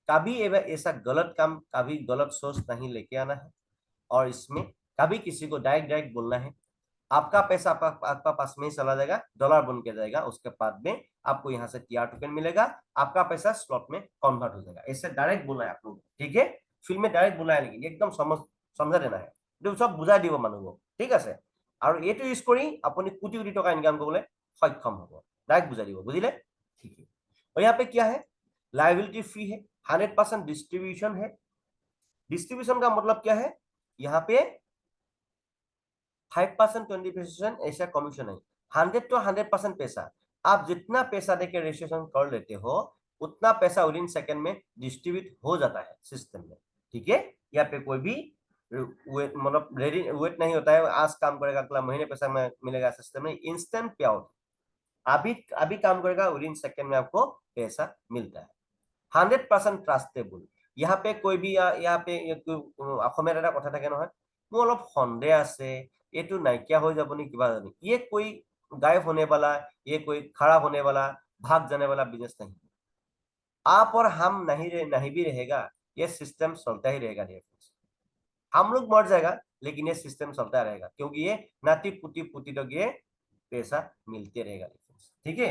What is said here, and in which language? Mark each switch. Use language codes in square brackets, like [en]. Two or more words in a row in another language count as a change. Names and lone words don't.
[hi] कभी ऐसा गलत काम, कभी गलत सोच नहीं लेके आना है, और इसमें कभी किसी को डायरेक्ट डायरेक्ट बोलना है। आपका पैसा आपका पास में ही चला जाएगा, डॉलर बन के जाएगा, उसके बाद में आपको यहाँ से टीआर टोकन मिलेगा, आपका पैसा स्लॉट में कन्वर्ट हो जाएगा। ऐसे डायरेक्ट बोला है आप लोग, ठीक है, फिल्म में डायरेक्ट बोला है, लेकिन एकदम समझा देना है, सब [as] বুজাই দিব মানুহক, ঠিক আছে। আৰু এইটো ইউজ কৰি আপুনি কোটি কোটি টকা ইনকাম কৰিবলৈ সক্ষম হ'ব, ডাইৰেক্ট বুজাই দিব, বুঝिले, [hi] ठीक है। और यहाँ पे क्या है, [en] liability free [hi] है, 100% डिस्ट्रीब्यूशन है। डिस्ट्रीब्यूशन का मतलब क्या है, यहाँ पे 5% 20% ऐसा कमीशन है, 100 तो 100% पैसा। आप जितना पैसा देके रजिस्ट्रेशन कर लेते हो, उतना पैसा [en] with in second [hi] में डिस्ट्रीब्यूट हो जाता है सिस्टम में, ठीक है। यहाँ पे कोई भी वेट, मतलब रेडी वेट नहीं होता है, आज काम करेगा अगला महीने पैसा मिलेगा, सिस्टम में [en] instant pay out, [hi] अभी अभी काम करेगा [en] with in second [hi] में आपको पैसा मिलता है। [as] 100% ট্ৰাষ্টেবল। [hi] यहाँ पे कोई भी यहाँ पे [as] অসমীয়াত এটা কথা থাকে নহয়, মোৰ অলপ সন্দেহ আছে, এইটো নাইকিয়া হৈ যাব নি কিবা জানি, [hi] ये कोई गायब होने वाला, ये कोई खराब होने वाला, भाग जाने वाला बिजनेस नहीं। आप और हम नहीं भी रहेगा, ये सिस्टम चलता ही रहेगा [en] dear friends. [hi] हम लोग मर जाएगा, लेकिन ये सिस्टम चलता रहेगा, क्योंकि ये नाती पुती पुती तक ये पैसा मिलते रहेगा, ठीक है।